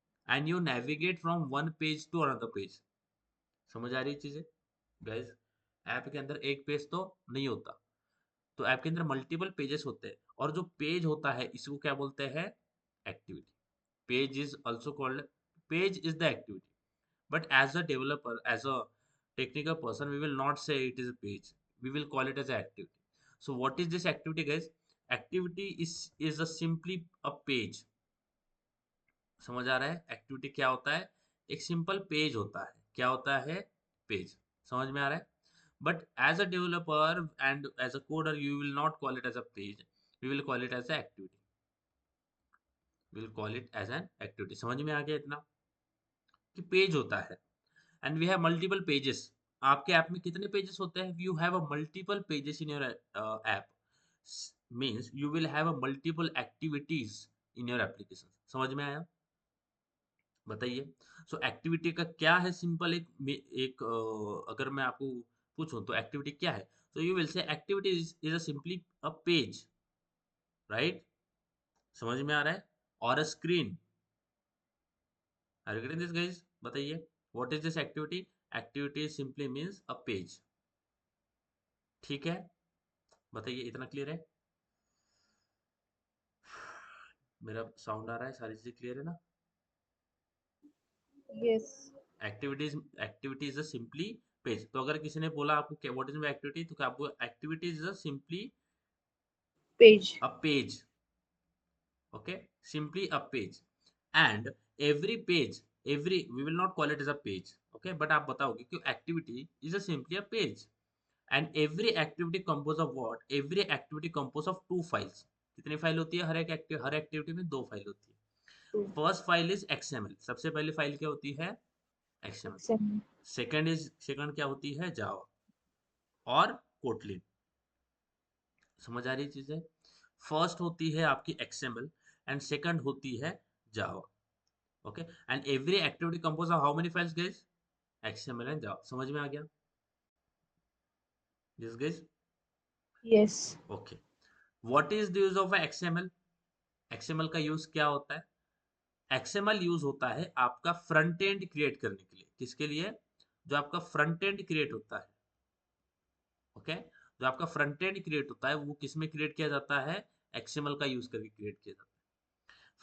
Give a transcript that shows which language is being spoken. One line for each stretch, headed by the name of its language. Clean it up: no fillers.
English: And you navigate from one page to another page.
Hindi: समझ आ रही है चीजें गाइस? ऐप के अंदर एक पेज तो नहीं होता। तो ऐप के अंदर मल्टीपल पेजेस होते हैं, और जो पेज होता है इसको क्या बोलते हैं? Activity.
English: Page is also called, page is the activity. But as a developer, as a technical person, we will not say it is a page. We will call it as an activity. So what is this activity, guys? Activity is a simply a page.
Hindi: समझ आ रहा है? Activity क्या होता है? एक simple page होता है। क्या होता है? पेज। समझ में आ रहा है?
English: But as a developer and as a coder, you will not call it as a page. We will call it as an activity. We will call it as an activity.
Hindi: समझ में आ गया इतना कि page होता है?
English: And we have multiple pages.
Hindi: आपके app में कितने पेजेस होते हैं?
English: You have a multiple pages in your app, means you will have a multiple activities in your application.
Hindi: समझ में आया? बताइए। सो एक्टिविटी का क्या है, सिंपल एक अगर मैं आपको पूछूं तो एक्टिविटी क्या है, तो
English: you will say activity is a simply a page,
Hindi: right? समझ में आ रहा है? और a screen.
English: Are you getting this guys?
Hindi: बताइए,
English: What is this activity? Activity simply means a page.
Hindi: ठीक है, बताइए, इतना क्लियर है? मेरा साउंड आ रहा है, सारी चीजें क्लियर है ना?
English: Yes. Activities, activity is a simply page.
Hindi: तो अगर किसी ने बोला आपको क्या
English: what is my activity,
Hindi: तो क्या आपको
English: Activity is a simply Page. A page. Okay, simply a page, and every page, every we will not call it as a page, okay, but
Hindi: आप बताओगे कि
English: activity is a simply a page, and every activity compose of what? Every activity compose of two files।
Hindi: कितनी file होती है? हर activity में दो file होती है।
English: Two. First file is XML,
Hindi: सबसे पहली फाइल क्या होती है?
English: XML। Exam.
Hindi: सेकंड क्या होती है? जावा और कोटलिन। समझ आ रही चीजें? फर्स्ट होती है आपकी XML, एंड सेकंड होती है जावा।
English: Okay, and every activity composed of how many files guys?
Hindi: XML and Java। समझ में आ गया?
English: Yes guys? Yes. Okay, what is the use of a XML?
Hindi: XML का यूज क्या होता है? XML यूज होता है आपका फ्रंट एंड क्रिएट करने के लिए। किसके लिए? जो आपका फ्रंट एंड क्रिएट होता है, ओके okay? जो आपका फ्रंट एंड क्रिएट होता है वो किस में क्रिएट किया जाता है? XML का यूज करके क्रिएट किया जाता है।